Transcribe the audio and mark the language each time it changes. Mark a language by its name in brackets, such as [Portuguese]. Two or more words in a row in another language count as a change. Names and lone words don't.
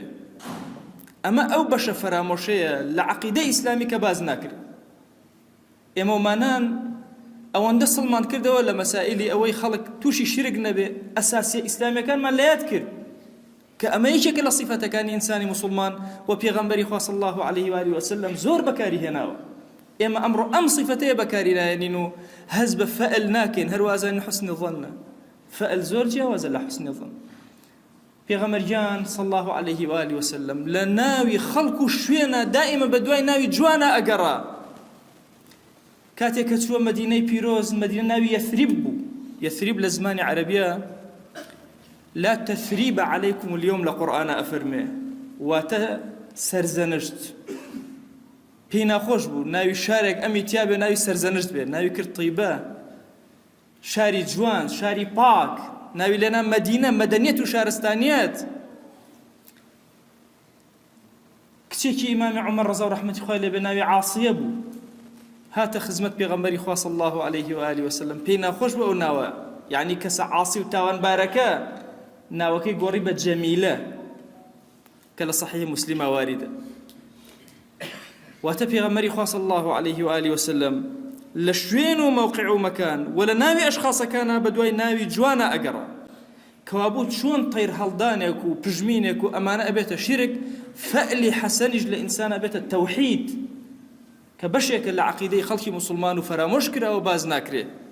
[Central Kurdish] ئەمە ئەو بەشە فەرامۆشەیە لە عەقیدەی ئیسلامی کە باز ناکرێت. ئێمە ومانان ئەوەندە سڵمان کردەوە لە مەسائیلی ئەوەی خەڵک تووشی شرک نەبێ، ئەساسی ئیسلامیەکانمان لەیاد کرد کە ئەمە یەکێکە لە صیفەتەکانی ئینسانی موسڵمان و پێغەمبەری خوا [Arabic] صلی الله عليه وآله وسلم [Central Kurdish] زۆر بەکاری هێناوە. ئێمە ئەمڕۆ ئەم صیفەتەیە بەکاری نایەنین و هەز بە فەئل ناکەین، هەروازە حوسن ظەنە. فەئل زۆر جیاوازە لە حوسن ظەن. پێغەمبەرگیان [Arabic] صلی الله عليه وآله وسلم [Central Kurdish] لە ناوی خەڵک و شوێنە دائیمە بە دوای ناوی جوانە ئەگەڕا. کاتێک کە چووە مەدینەی پیرۆز، مەدینە ناوی یەثریب بوو. یەثریب لە زمانی عەرەبیە [Arabic] لا تثريب عليكم اليوم [Central Kurdish] لقرآن أفرمي واتە سەرزەنشت. پێی ناخۆش بوو ناوی شارێک ئەمی تیابێ ناوی سەرزەنشت بێ، ناوی کرد طیبە، شاری جوان، شاری پاک، ناوی لێنا مەدینە، مەدەنیەت و شارستانیەت. کچێکی ئیمامی عومەر ڕەزا و ڕەحمەتی خوای لێبێ ناوی عاسیە بوو. هاتە خزمەت پێغەمبەری خوا [Arabic] صلی الله عليه وآله وسلم، [Central Kurdish] پێی ناخۆش بوو ئەو ناوە، یعنی کەسە عاسی و تاوانبارەکە ناوەکەی گۆڕی بە جەمیلە کە لە صحیح مسلمە واردە. واتە پێغەمبەری خوا [Arabic] صلی الله عليه وآله وسلم [Central Kurdish] لە شوێن و موقع و مەکان و لە ناوی ئەشخاصەکانە بە دوای ناوی جوانە ئەگەڕا. کەوابوو چۆن تەیر هەڵدانێک و پژمینێک و ئەمانە ئەبێتە شیرک، فەئلی حەسەنیش لە ئینسان ئەبێتە تەوحید کە بەشێکە لە عەقیدەی خەڵکی موسڵمان و فەرامۆش کراوە باز ناکرێت.